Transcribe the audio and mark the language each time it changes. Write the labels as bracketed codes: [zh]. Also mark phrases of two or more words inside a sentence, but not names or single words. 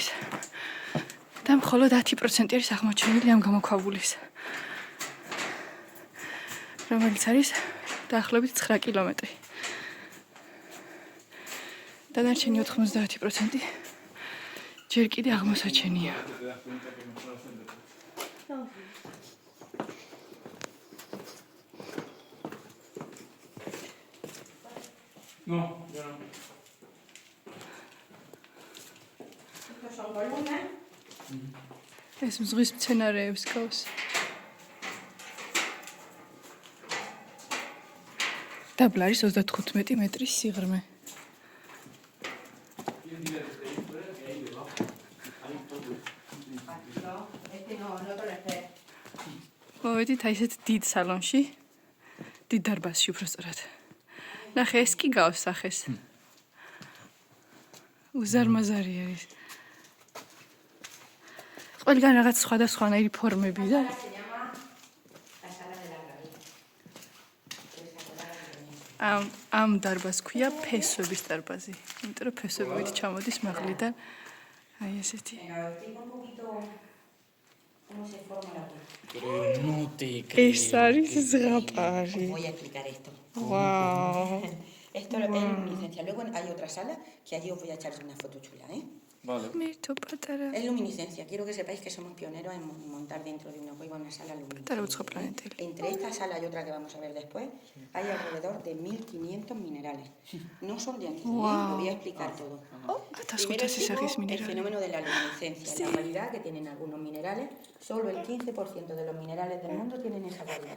[ka] და მხოლოდ 10% არის აღმოჩენილი ამ გამოქვაბულის. რომელიც არის დაახლოებით 9 კილომეტრი. დანარჩენი 90% ჯერ კიდე აღმოსაჩენია. [es] No, yo no. Estos son columnas. [ka] ეს მზღვის მცენარეებს გავს. დაბლა არის 35 მეტრის სიღრმე. [es] No, este no, no te lo esperes. [ka] მოვედით აი ესეთ დიდ სალონში, დიდ დარბაზში უბრალოდ. ნახე, ეს კი გავს სახეს. უზარმაზარი არის. ყველგან რაღაც სხვადასხვანაირი ფორმები და [es] Se llama la sala de la rabia. [ka] ამ დარბაზს ქვია ფესვების დარბაზი. იმიტომ რომ ფესვებით ჩამოდის მაღლიდან. აი ესეთი. [es] Venga, os explico un poquito cómo se forma la piel. No te [ka] ეს არის ზღაპარი. [es] Voy a explicar esto. ვაუ. Esto es luminiscencia. Luego hay otra sala que allí os voy a echar una foto chula, ¿eh? Vale. [ka] მირთო პატარა. [es] Es luminiscencia. Quiero que sepáis que somos pioneros en montar dentro de una cueva una sala [ka] პატარა [es] luminiscencia. [ka] უცხო პლანეტელი. [es] Entre esta sala y otra que vamos a ver después, hay alrededor de 1500 minerales. No son de aquí, ¿eh? Lo voy a explicar todo. Primero [ka] 1500 სახის [es] explico el [ka] მინერალი. [es] fenómeno de la luminiscencia, la cualidad que tienen algunos minerales. Solo el 15% de los minerales del mundo tienen esa cualidad.